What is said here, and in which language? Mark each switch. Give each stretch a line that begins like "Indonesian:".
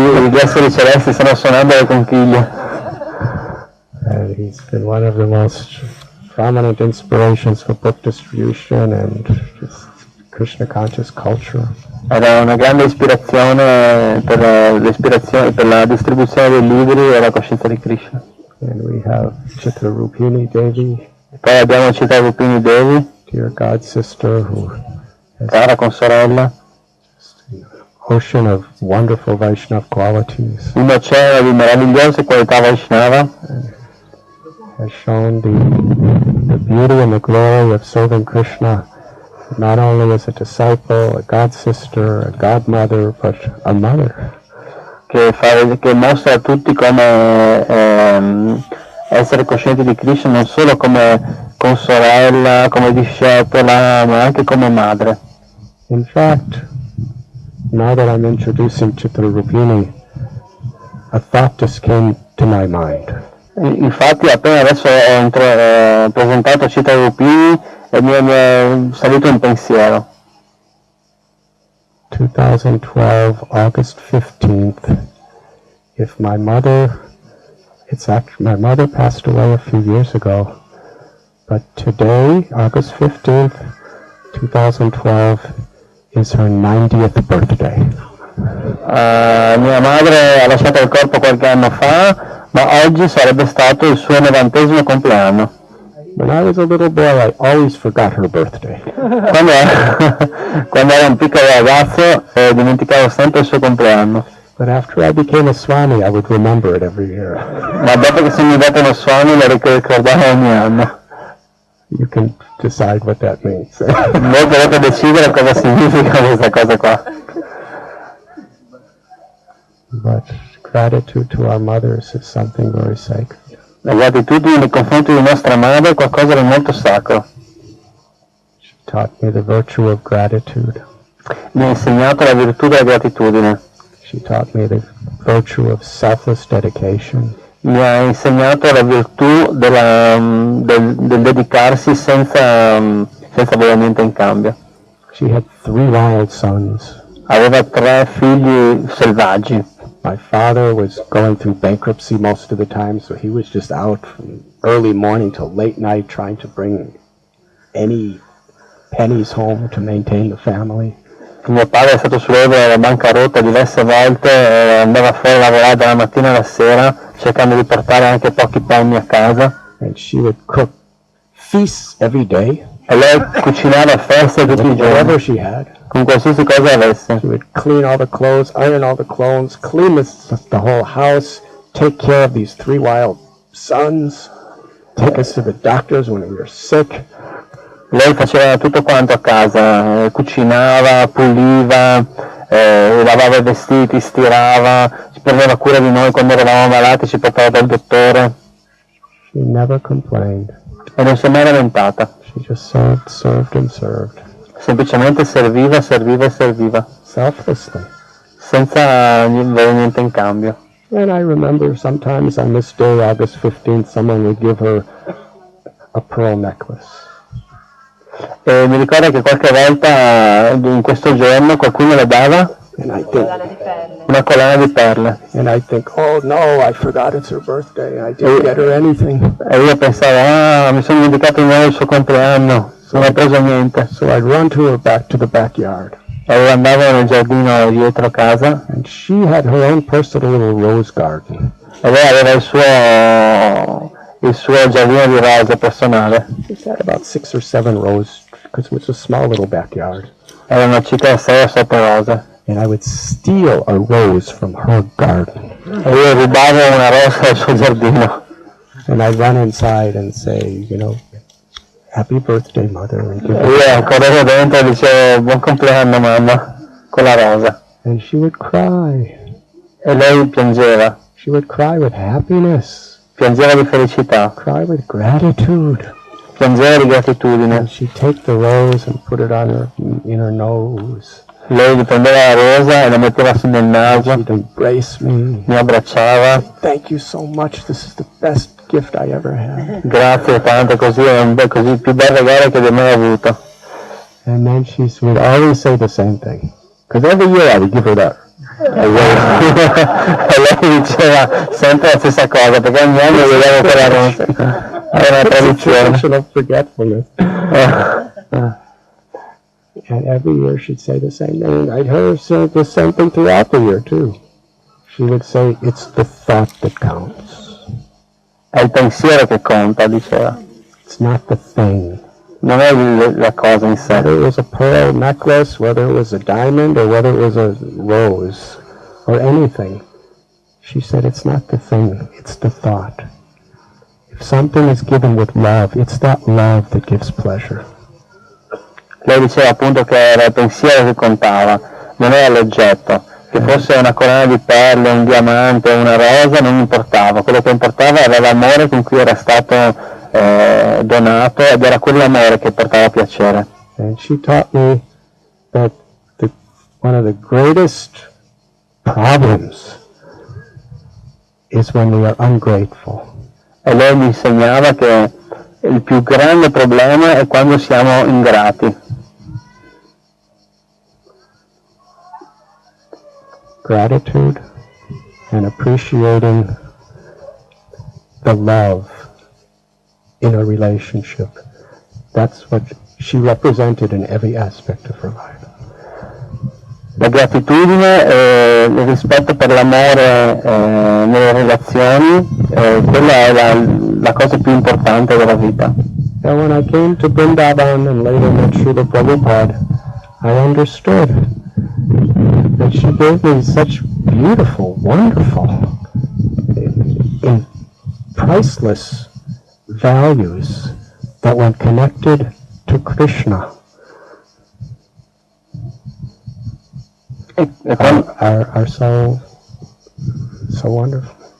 Italian: Gli esseri celesti stanno suonando le conchiglie.
English: And he's been one of the most prominent inspirations for book distribution and just Krishna conscious culture.
Italian: Era una grande ispirazione per la distribuzione dei libri e la coscienza di Krishna.
English: And we have Chitrarupini Devi.
Italian: Poi abbiamo Chitrarupini Devi,
English: dear God sister, who has
Italian: cara consorella,
English: an ocean of wonderful Vaishnava qualities.
Italian: un oceano di meravigliose qualità Vaishnava.
English: Has shown the beauty and the glory of serving Krishna not only as a disciple, a god sister, a godmother, but a mother.
Italian: Che mostra a tutti come essere coscienti di Krishna non solo come consorella, come discepola, ma anche come madre.
English: In fact, now that I'm introducing Chitrarupini, a thought just came to my mind.
Italian: Infatti appena adesso ho presentato Chitrarupini e mi è salito un pensiero.
English: 2012, August 15th, if my mother, my mother passed away a few years ago, but today, August 15th, 2012, is her 90th birthday.
Italian: Mia madre ha lasciato il corpo qualche anno fa, ma oggi sarebbe stato il suo 90° compleanno.
English: When I was a little boy, I always forgot her birthday.
Italian: Quando ero un piccolo ragazzo dimenticavo sempre il suo compleanno.
English: But after I became a Swami, I would remember it every year.
Italian: Ma dopo che sono diventato uno Swami lo ricordavo ogni anno.
English: You can decide what that means.
Italian: Voi potete decidere cosa significa questa cosa qua.
English: But gratitude to our mothers is something very sacred.
Italian: La gratitudine nei confronti di nostra madre è qualcosa di molto sacro.
English: She taught me the virtue of gratitude.
Italian: Mi ha insegnato la virtù della gratitudine.
English: She taught me the virtue of selfless dedication.
Italian: Mi ha insegnato la virtù del dedicarsi senza volere niente in cambio.
English: She had 3 wild sons.
Italian: Aveva 3 figli selvaggi.
English: My father was going through bankruptcy most of the time, so he was just out from early morning till late night trying to bring any pennies home to maintain the family.
Italian: Mio padre è stato sull'orlo della bancarotta diverse volte, andava fuori a lavorare dalla mattina alla sera cercando di portare anche pochi penny a casa.
English: And she would cook feasts every day.
Italian: E lei cucinava feste tutti i
English: Whatever
Italian: giorni,
English: she had.
Italian: con qualsiasi cosa avesse.
English: She would clean all the clothes, iron all the clothes, clean the whole house, take care of these 3 wild sons, take us to the doctors when we were sick.
Italian: Lei faceva tutto quanto a casa, cucinava, puliva, lavava i vestiti, stirava, si prendeva cura di noi quando eravamo malati, ci portava dal dottore.
English: She never complained.
Italian: E non si è mai lamentata.
English: She just served and served.
Italian: Semplicemente serviva e serviva,
English: Selflessly.
Italian: senza avere niente in cambio.
English: And I remember sometimes on this day, August 15th, someone would give her a pearl necklace.
Italian: E mi ricordo che qualche volta in questo giorno qualcuno le dava una collana di perle.
English: And I think, oh no, I forgot it's her birthday. I didn't get her anything.
Italian: E io pensavo, mi sono dimenticato di nuovo il suo compleanno, non ho preso niente.
English: So I'd run to her back to the backyard.
Italian: E andavo nel giardino dietro casa.
English: And she had her own personal little rose garden.
Italian: E lei aveva il suo giardino di rose personale.
English: She had about 6 or 7 roses because it was a small little backyard.
Italian: Erano circa 6 o 7 rose.
English: And I would steal a rose from her garden.
Italian: E io rubavo una rosa dal suo giardino.
English: And I'd run inside and say, happy birthday, mother. And give her.
Italian: Io correvo dentro e dicevo buon compleanno mamma, con la rosa.
English: And she would cry.
Italian: E lei piangeva.
English: She would cry with happiness.
Italian: Piangeva di felicità.
English: Cry with gratitude.
Italian: Piangeva di gratitudine.
English: And she'd take the rose and put it on in her nose.
Italian: Lei gli prendeva la rosa e la metteva su nel naso.
English: She'd embrace me.
Italian: Mi abbracciava.
English: Thank you so much. This is the best gift I ever had.
Italian: Grazie tanto, così è il più bel regalo che abbia mai avuto.
English: And then she would always say the same thing. Because every year I would give her that. E lei diceva sempre la stessa cosa, perché ogni anno gli davo quella rosa.
Italian: Era una tradizione.
English: Of forgetfulness. And every year she'd say the same thing. I'd hear her say the same thing throughout the year too. She would say, it's the thought that counts.
Italian: È il pensiero che conta, diceva.
English: It's not the thing.
Italian: Non è la cosa in sé.
English: Whether it was a pearl necklace, whether it was a diamond, or whether it was a rose, or anything. She said, it's not the thing, it's the thought. If something is given with love, it's that love that gives pleasure.
Italian: Lei diceva appunto che era il pensiero che contava, non era l'oggetto, che fosse una corona di perle, un diamante, una rosa, non importava, quello che importava era l'amore con cui era stato donato, ed era quell'amore che portava piacere.
English: And she taught me that one of the greatest problems is when we are ungrateful.
Italian: E lei mi insegnava che il più grande problema è quando siamo ingrati.
English: Gratitude and appreciating the love in a relationship. That's what she represented in every aspect of her life.
Italian: La gratitudine e il rispetto per l'amore nelle relazioni, quella è la cosa più importante della vita.
English: And when I came to Vrindavana and later met Srila Prabhupada, I understood that she gave me such beautiful, wonderful, priceless values that when connected to Krishna are so wonderful.